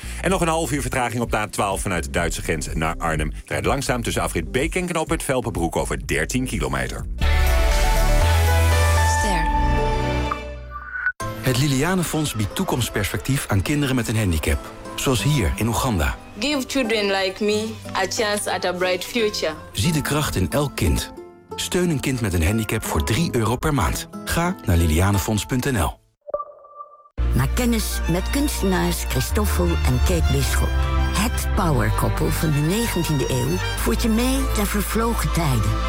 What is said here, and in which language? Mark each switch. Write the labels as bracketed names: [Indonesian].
[Dutch] En nog een half uur vertraging op de A12 vanuit de Duitse grens naar Arnhem. Rijdt langzaam tussen afrit Beek en knooppunt Velperbroek over 13 kilometer. Ster. Het Lilianenfonds biedt toekomstperspectief aan kinderen met een handicap. Zoals hier in Oeganda. [English] Give children like me a chance at a bright future. [Dutch] Zie de kracht in elk kind. Steun een kind met een handicap voor €3 per maand. Ga naar lilianefonds.nl. Maak kennis met kunstenaars Christoffel en Kate Bisschop. Het powerkoppel van de 19e eeuw voert je mee naar vervlogen tijden.